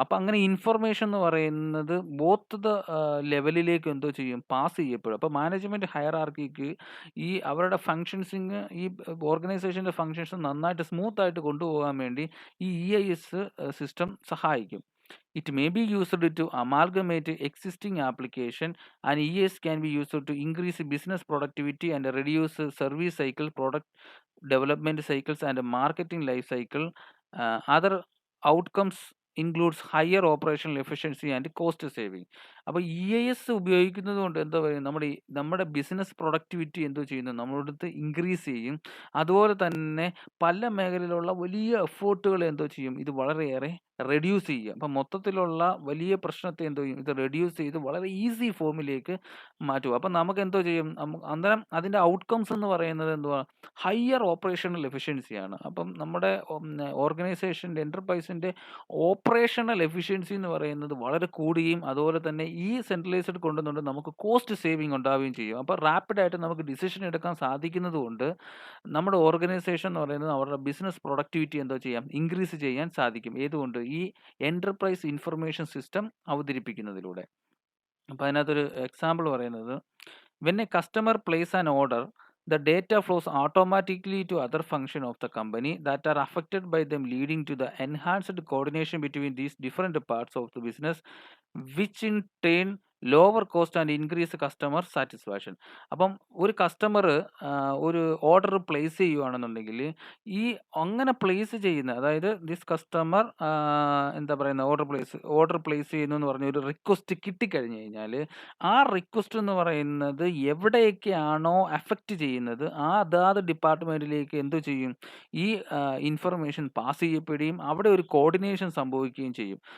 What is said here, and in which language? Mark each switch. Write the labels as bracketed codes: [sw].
[ml] അപ്പം അങ്ങനെ ഇൻഫർമേഷൻ എന്ന് പറയുന്നത് ബോത്ത് ദ ലെവലിലേക്ക് എന്തോ ചെയ്യും? പാസ് ചെയ്യപ്പെടും. അപ്പോൾ മാനേജ്മെന്റ് ഹയറാർക്കിക്ക് ഈ അവരുടെ ഫങ്ഷൻസിങ് ഈ ഓർഗനൈസേഷന്റെ ഫങ്ഷൻസ് നന്നായിട്ട് സ്മൂത്ത് ആയിട്ട് കൊണ്ടുപോകാൻ വേണ്ടി ഈ EIS സിസ്റ്റം സഹായിക്കും. [en] It may be used to amalgamate existing application, and EAS can be used to increase business productivity and reduce service cycle, product development cycles, and marketing life cycle. Other outcomes includes higher operational efficiency and cost saving. [ml] അപ്പോൾ EIS ഉപയോഗിക്കുന്നത് കൊണ്ട് എന്താ പറയുക, നമ്മുടെ business productivity എന്തോ ചെയ്യുന്നു, നമ്മളടുത്ത് increase ചെയ്യും. അതുപോലെ തന്നെ പല മേഖലയിലുള്ള വലിയ എഫേർട്ടുകൾ എന്തോ ചെയ്യും, ഇത് വളരെയേറെ റെഡ്യൂസ് ചെയ്യുക. അപ്പം മൊത്തത്തിലുള്ള വലിയ പ്രശ്നത്തെ എന്തോ ചെയ്യും, ഇത് റെഡ്യൂസ് ചെയ്ത് വളരെ ഈസി ഫോമിലേക്ക് മാറ്റുക. അപ്പം നമുക്ക് എന്തോ ചെയ്യും, അന്നേരം അതിൻ്റെ ഔട്ട്കംസ് എന്ന് പറയുന്നത് എന്തുവാ? Higher operational എഫിഷ്യൻസിയാണ്. അപ്പം നമ്മുടെ ഓർഗനൈസേഷൻ്റെ എൻ്റർപ്രൈസിൻ്റെ ഓപ്പറേഷണൽ എഫിഷ്യൻസി എന്ന് പറയുന്നത് വളരെ കൂടുകയും അതുപോലെ തന്നെ ഈ സെൻട്രലൈസ്ഡ് കൊണ്ടുവന്നുകൊണ്ട് നമുക്ക് കോസ്റ്റ് സേവിങ് ഉണ്ടാവുകയും ചെയ്യും. അപ്പോൾ റാപ്പിഡായിട്ട് നമുക്ക് ഡിസിഷൻ എടുക്കാൻ സാധിക്കുന്നത് കൊണ്ട് നമ്മുടെ ഓർഗനൈസേഷൻ എന്ന് പറയുന്നത് അവരുടെ ബിസിനസ് പ്രൊഡക്ടിവിറ്റി എന്തോ ചെയ്യാം, ഇൻക്രീസ് ചെയ്യാൻ സാധിക്കും. ഏതുകൊണ്ട്? ഈ എൻ്റർപ്രൈസ് ഇൻഫർമേഷൻ സിസ്റ്റം അവതരിപ്പിക്കുന്നതിലൂടെ. അപ്പോൾ അതിനകത്തൊരു എക്സാമ്പിൾ പറയുന്നത്, [en] When a customer place an order, the data flows automatically to other function of the company that are affected by them, leading to the enhanced coordination between these different parts of the business, which in turn lower cost and increase customer satisfaction. [ml] അപ്പം ഒരു customer ഒരു order place ചെയ്യുകയാണെന്നുണ്ടെങ്കിൽ ഈ അങ്ങനെ place ചെയ്യുന്ന, അതായത് this customer എന്താ പറയുന്ന ഓർഡർ പ്ലേസ് ചെയ്യുന്നു എന്ന് പറഞ്ഞ ഒരു റിക്വസ്റ്റ് കിട്ടിക്കഴിഞ്ഞ് കഴിഞ്ഞാൽ ആ റിക്വസ്റ്റ് എന്ന് പറയുന്നത് എവിടെയൊക്കെയാണോ അഫക്റ്റ് ചെയ്യുന്നത് ആ അതാത് ഡിപ്പാർട്ട്മെന്റിലേക്ക് എന്തു ചെയ്യും, ഈ ഇൻഫർമേഷൻ പാസ് ചെയ്യപ്പെടുകയും അവിടെ ഒരു കോർഡിനേഷൻ സംഭവിക്കുകയും ചെയ്യും.